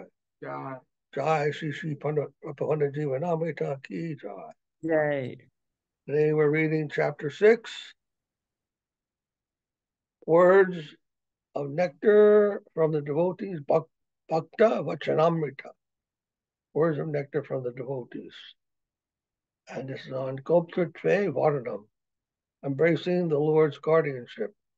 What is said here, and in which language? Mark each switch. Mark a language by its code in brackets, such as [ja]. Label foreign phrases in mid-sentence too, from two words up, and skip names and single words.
[hi] जय. जय श्री प्रपन्नजीवनामृतम् की जय. जय [en] Today we're reading chapter 6, words of nectar from the devotees, Bhakti-Yoga, words of nectar from the devotees. And this is on Goptrtve-varanam, embracing the Lord's guardianship.